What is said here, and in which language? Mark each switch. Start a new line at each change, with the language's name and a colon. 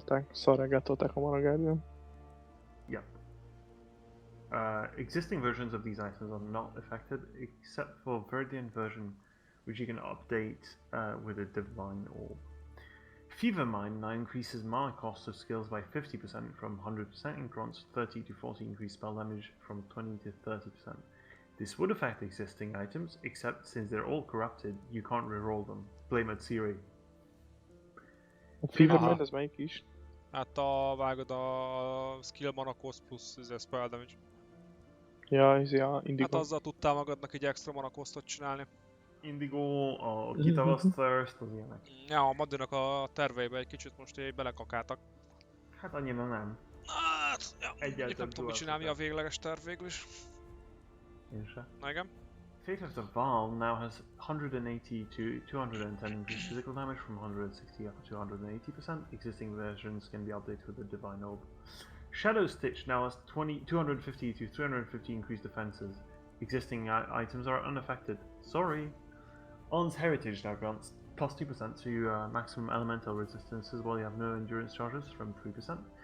Hungarian: Szarrágátolták a Mana Guardian.
English: Yep. Existing versions of these items are not affected except for Viridian version, which you can update with a Divine Orb. Fever Mine now increases mana cost of skills by 50% from 100% and grants 30 to 40 increased spell damage from 20 to 30%. This would affect existing items, except since they're all corrupted, you can't reroll them. Blame it Siri.
Hungarian: A Fever Mine az melyik is? Hát vágod a skill mana cost plusz spell damage. Ja, Indigo. Hát azzal tudtál magadnak egy extra mana costot csinálni. Indigo, a Kitava's Thirst, az ilyenek. Ja, a Madinak a terveibe egy kicsit most így belekakáltak. Hát annyira nem. Hát, ja, nem tudom, mit csinálni a végleges terv végül is. Én se. Na igen.
English: Fate of the Val now has 180 to 210 increased physical damage from 160 up to 180%. Existing versions can be updated with a Divine Orb. Shadow Stitch now has 250 to 350 increased defenses. Existing items are unaffected. Sorry. On's Heritage now grants plus 2% to maximum elemental resistances while you have no endurance charges from 3%.